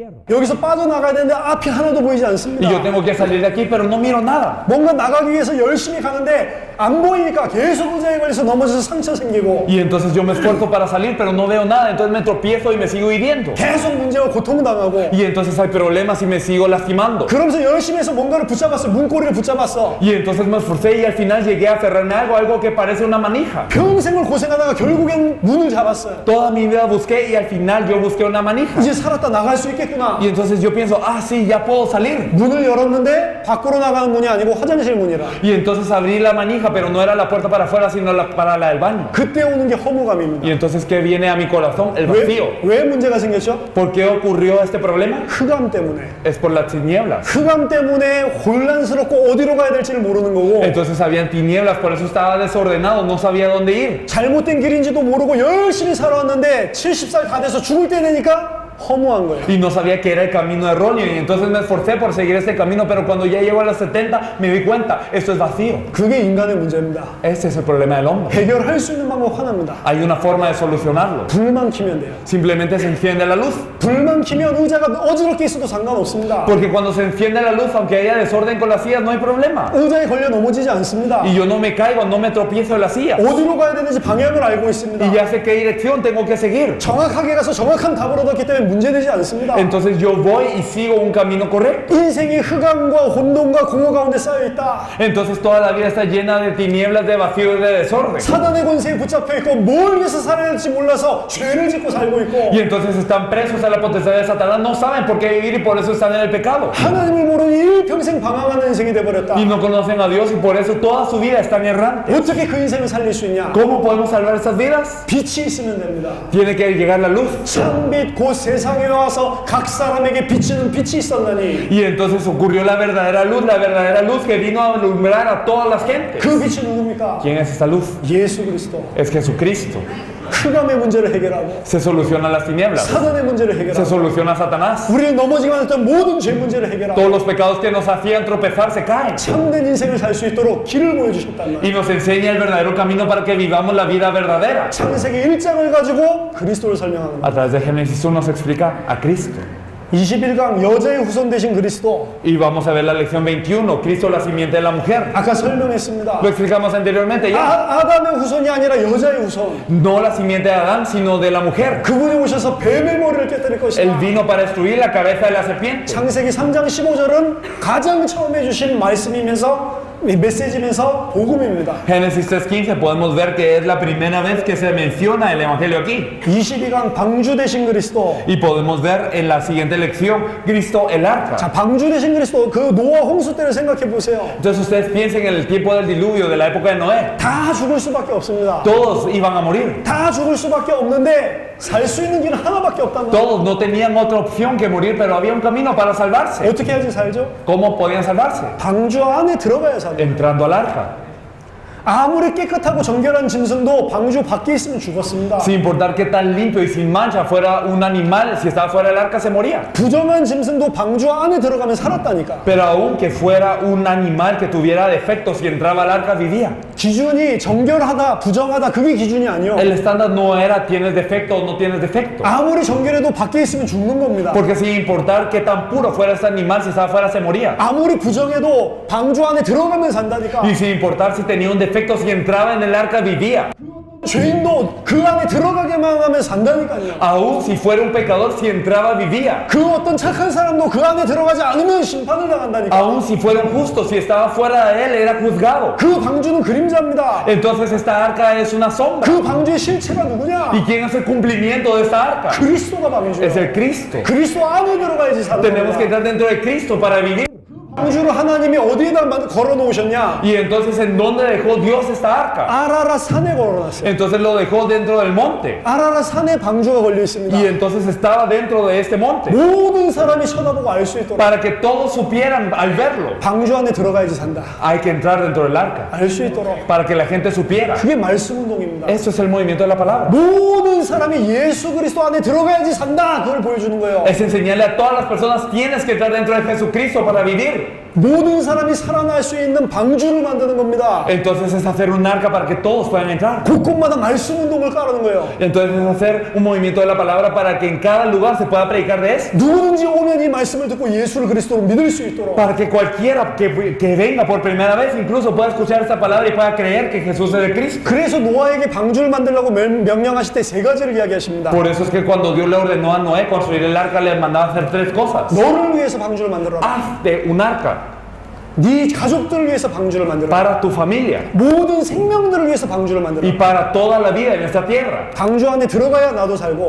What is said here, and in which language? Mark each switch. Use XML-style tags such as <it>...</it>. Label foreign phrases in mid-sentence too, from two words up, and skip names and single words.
<ko>여기서 빠져나가야 되는데 앞이 하나도 보이지</ko> <es>Y yo</es> <ko>않습니다.</ko> <es>tengo que salir de aquí, pero no miro nada.</es> <ko>뭔가 나가기 위해서 열심히 가는데 안 보이니까 계속 의자에 걸려서 넘어져서 상처 생기고</ko> <es>Y entonces yo me esfuerzo para salir, pero no veo nada. Entonces me tropiezo y me sigo hiriendo.</es> <ko>계속 문제와 고통당하고</ko> <es>Y entonces hay problemas y me sigo lastimando.</es> <ko>그러면서 열심히 해서 뭔가를 붙잡았어. 문고리를 붙잡았어.</ko> <es>Y entonces me esforcé y al final llegué a aferrarme a algo que parece una manija.</es> <ko>평생을 고생하다가 결국엔 문을 잡았어요.</ko> <es>Toda mi vida busqué y al final yo busqué una manija.</es> <ko>이제 살았다 나갈 수 있겠구나.</ko> <es>Y entonces yo pienso, ah, sí, ya puedo salir.</es> <ko>문을 열었는데 밖으로 나가는 문이 아니고 화장실 문이라.</ko> <es>Y entonces abrí la manija, manija, pero no era la puerta para afuera, sino para la del baño.</es> <ko>그때 오는 게 허무감입니다.</ko> <es>Y entonces, ¿qué viene a mi corazón? El vacío.</es> <ko>왜 문제가 생겼죠?</ko> <es>¿Por qué ocurrió este problema?</es> <ko>흑암 때문에.</ko> <es>Es por las tinieblas.</es> <ko>흑암 때문에 혼란스럽고 어디로 가야 될지를 모르는 거고</ko> <es>Entonces habían tinieblas, por eso estaba desordenado, no sabía dónde ir.</es> <ko>잘못된 길인지도 모르고 열심히 살아왔는데 70살 다 돼서 죽을 때 되니까 허무한 거예요.</ko> <es>Y no sabía que era el camino erróneo. Y entonces me esforcé por seguir este camino, pero cuando ya llego a los 70 me di cuenta, esto es vacío.</es> <ko>그게 인간의 문제입니다.</ko> <es>Este es el problema del hombre.</es> <ko>해결할 수 있는 방법 하나입니다.</ko> <es>Hay una forma de solucionarlo.</es> <ko>불만 켜면 돼요.</ko> <es>Simplemente se enciende la luz.</es> <ko>불만 켜면 의자가 어지럽게 있어도 상관없습니다.</ko> <es>Porque cuando se enciende la luz, aunque haya desorden con las sillas, no hay problema.</es> <ko>의자에 걸려 넘어지지 않습니다.</ko> <es>Y yo no me caigo, no me tropiezo en la silla.</es> <ko>어디로 가야 되는지 방향을 알고 있습니다.</ko> <es>Y ya sé qué dirección tengo que seguir.</es> <ko>정확하게 가서 정확한 답을 얻었기 때문에 문제되지 않습니다.</ko> <es>Entonces yo voy y sigo un camino correcto.</es> <ko>인생이 흑암과 혼돈과 공허 가운데 쌓여 있다.</ko> <es>Entonces toda la vida está llena de tinieblas, de vacío y de desorden.</es> <ko>사단의 권세에 붙잡혀 있고 뭘 위해서 살아야 할지 몰라서 죄를 짓고 살고 있고</ko> <es>Y entonces están presos a la potestad de Satanás, no saben por qué vivir y por eso están en el pecado.</es> <ko>하나님을 모르니 일평생 방황하는 인생이 돼버렸다.</ko> <es>Y no conocen a Dios y por eso toda su vida están errantes.</es> <ko>어떻게 그 인생을 살릴 수 있냐?</ko> <es>¿Cómo podemos salvar esas vidas?</es> <ko>빛이 있으면 됩니다.</ko> <es>Tiene que llegar la luz.</es> <ko>참빛 곧 세상에 와서 각 사람에게 비치는 빛이 있었나니</ko> <es>Y entonces ocurrió la verdadera luz que vino a alumbrar a todas las gentes.</es> <ko>그 빛이 누굽니까?</ko> <es>¿Quién es esa luz?</es> <ko>예수 그리스도.</ko> <es>Es Jesucristo.</es> <ko>흑암의 문제를 해결하고</ko> <es>Se solucionan las tinieblas.</es> <ko>사단의 문제를</ko> <es>Se</es> <ko>해결하고</ko> <es>soluciona Satanás.</es> <ko>우리를 넘어지게 했던 모든 죄 문제를 해결하고</ko> <es>Todos los pecados que nos hacían tropezar se caen.</es> <ko>참된 인생을 살 수 있도록 길을 보여주셨단 말이에요.</ko> <es>Y nos enseña el verdadero camino para que vivamos la vida verdadera.</es> <ko>창세기 1장을 가지고 그리스도를 설명하는 거예요.</ko> <es>A través de Génesis 1 nos explica a Cristo.</es> <ko>21강 여자의 후손 되신 그리스도</ko> <es>Y vamos a ver la lección 21, Cristo la simiente de la mujer.</es> <ko>아까 설명했습니다.</ko> <es>Lo explicamos anteriormente ya.</es> <ko>아담의 후손이 아니라 여자의 후손.</ko> <es>No la simiente de Adán, sino de la mujer.</es> <ko>그분이 오셔서 뱀의 머리를 깨뜨릴</ko> <es>Él</es> <ko>것이다.</ko> <es>vino para destruir la cabeza de la serpiente.</es> <ko>창세기 3장 15절은 가장 처음 해주신 말씀이면서 메시지면서 복음입니다.</ko> <es>Génesis 3:15 podemos ver que es la primera vez que se menciona el evangelio aquí.</es> <ko>22강 방주 되신 그리스도.</ko> <es>Y podemos ver en la siguiente lección, Cristo el arca.</es> <ko>자, 방주 되신 그리스도 그 노아 홍수 때를 생각해 보세요.</ko> <es>Entonces ustedes piensen en el tiempo del diluvio, de la época de Noé.</es> <ko>다 죽을 수밖에 없습니다.</ko> <es>Todos iban a morir.</es> <ko>다 죽을 수밖에 없는데 살 수 있는 길은 하나밖에 없단 말이에요.</ko> <es>Todos no tenían otra opción que morir, pero había un camino para salvarse.</es> <ko>어떻게 해야지 살죠?</ko> <es>¿Cómo podían salvarse?</es> <ko>방주 안에 들어가야 살아요.</ko> <es>Entrando al arca.</es> <ko>아무리 깨끗하고 정결한 짐승도 방주 밖에 있으면 죽었습니다.</ko> <es>Sin importar qué tan limpio y sin mancha fuera un animal, si estaba fuera del arca se moría.</es> <ko>부정한 짐승도 방주 안에 들어가면 살았다니까.</ko> <es>Pero aun que fuera un animal que tuviera defectos y entraba al arca, vivía.</es> <ko>기준이 정결하다, 부정하다 그게 기준이 아니요.</ko> <es>El estándar no era tienes defecto o no tienes defecto.</es> <ko>아무리 정결해도 밖에 있으면 죽는 겁니다.</ko> <es>Porque sin importar qué tan puro fuera ese animal, si estaba fuera se moría.</es> <ko>아무리 부정해도 방주 안에 들어가면 산다니까.</ko> <es>Y sin importar si tenía un defecto, si entraba en el arca, vivía.</es> <ko>죄인도 그 안에 들어가게만 하면 산다니까요.</ko> <es>Aún si fuera un pecador, si entraba, vivía.</es> <ko>그 어떤 착한 사람도 그 안에 들어가지 않으면 심판을 당한다니까.</ko> <es>Aún si fuera un justo, si estaba fuera de él, era juzgado.</es> <ko>그 방주는 그림자입니다.</ko> <es>Entonces esta arca es una sombra.</es> <ko>그 방주의 실체가 누구냐?</ko> <es>¿Y quién es el cumplimiento de esta arca?</es> <ko>그리스도가 방주예요.</ko> <es>Es el Cristo.</es> <ko>그리스도 안에 들어가야지 사는</ko> <es>Tenemos que</es> <ko>거야.</ko> <es>entrar dentro de Cristo para vivir.</es> <ko>방주를 하나님이 어디에다 걸어 놓으셨냐?</ko> <es>Y entonces, ¿en dónde dejó Dios esta arca?</es> <ko>아라라 산에 걸어놨어요.</ko> <es>Entonces lo dejó dentro del monte.</es> <ko>아라라 산에 방주가 걸려 있습니다.</ko> <es>Y entonces estaba dentro de este monte.</es> <ko>모든 사람이 쳐다보고 알 수 있도록</ko> <es>Para que todos supieran al verlo.</es> <ko>방주 안에 들어가야지 산다.</ko> <es>Hay que entrar dentro del arca.</es> <ko>알 수 있도록.</ko> <es>Para que la gente supiera.</es> <ko>그게 말씀 운동입니다.</ko> <es>Eso es el movimiento de la palabra.</es> <ko>모든 사람이 예수 그리스도 안에 들어가야지 산다. 그걸 보여주는 거예요.</ko> <es>Es enseñarle a todas las personas, tienes que entrar dentro de Jesucristo para vivir.</es> <ko>모든 사람이 살아날 수 있는 방주를 만드는 겁니다.</ko> <es>Entonces es hacer un arca para que todos puedan entrar.</es> <ko>곳곳마다 말씀 운동을 깔아놓은 거예요.</ko> <es>Entonces es hacer un movimiento de la palabra para que en cada lugar se pueda predicar de eso.</es> <ko>누구든지 오면 이 말씀을 듣고 예수를 그리스도로 믿을 수 있도록.</ko> <es>Para que cualquiera que venga por primera vez incluso pueda escuchar esta palabra y pueda creer que Jesús es el Cristo.</es> <ko>그래서 노아에게 방주를 만들라고 명령하실 때 세 가지를 이야기하십니다.</ko> <es>Por eso es que cuando Dios le ordenó a Noé construir el arca, le mandaba hacer tres cosas.</es> <ko>너를 위해서 방주를 만들어라.</ko> <es>Hazte un arca</es> <ko>네 가족들을 위해서 방주를 만들어라.</ko> <es>para tu familia</es> <ko>모든 생명들을 위해서 방주를</ko> <es>y</es> <ko>만들어라.</ko> <es>para toda la vida en esta tierra.</es> <ko>방주 안에 들어가야 나도 살고</ko>